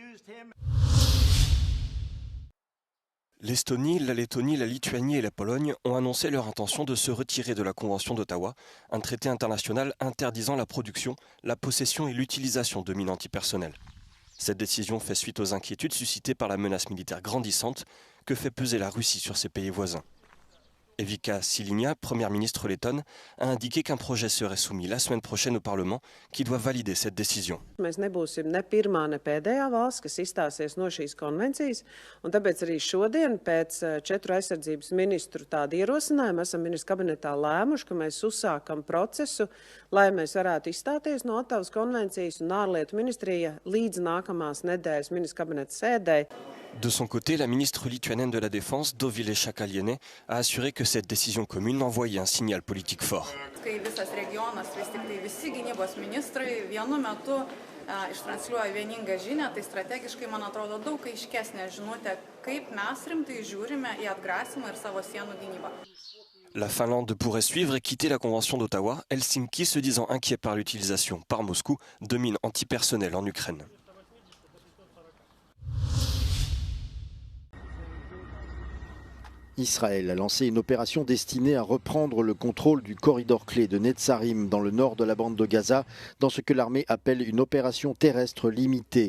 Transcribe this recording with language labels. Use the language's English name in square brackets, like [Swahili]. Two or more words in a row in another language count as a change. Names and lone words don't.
[French] L'Estonie, la Lettonie, la Lituanie et la Pologne ont annoncé leur intention de se retirer de la Convention d'Ottawa, un traité international interdisant la production, la possession et l'utilisation de mines antipersonnelles. Cette décision fait suite aux inquiétudes suscitées par la menace militaire grandissante que fait peser la Russie sur ses pays voisins. Evika Silinia, première ministre lettonne, a indiqué qu'un projet serait soumis la semaine prochaine au Parlement qui doit valider cette décision. [Latvian] Mēs nebūsim ne pirmā, ne pēdējā valsts, kas izstāsies no šīs konvencijas, un tāpēc arī šodien pēc 4 aizsardzības ministru tādu ierosinājumu esam ministru kabinetā lēmuši, ka mēs uzsākam procesu, lai mēs varētu izstāties no Ottavas konvencijas, un ārlietu ministrija līdz nākamās nedēļas ministru kabineta sēdē. [French] De son côté, la ministre lituanienne de la Défense, Dovilė Šakalienė, a assuré que cette décision commune envoyait un signal politique fort. [Lithuanian] Kai visas regionas, vis tik tai visi gynybos ministrai vienu metu ištransliuoja vieningą žinią, tai strategiškai, man atrodo, daug aiškesnė žinutė, kaip mes rimtai žiūrime į atgrasymą ir savo sienų gynybą. [French] La Finlande pourrait suivre et quitter la Convention d'Ottawa, Helsinki se disant inquiet par l'utilisation par Moscou de mines antipersonnelles en Ukraine. Israël a lancé une opération destinée à reprendre le contrôle du corridor clé de Netzarim dans le nord de la bande de Gaza, dans ce que l'armée appelle une opération terrestre limitée.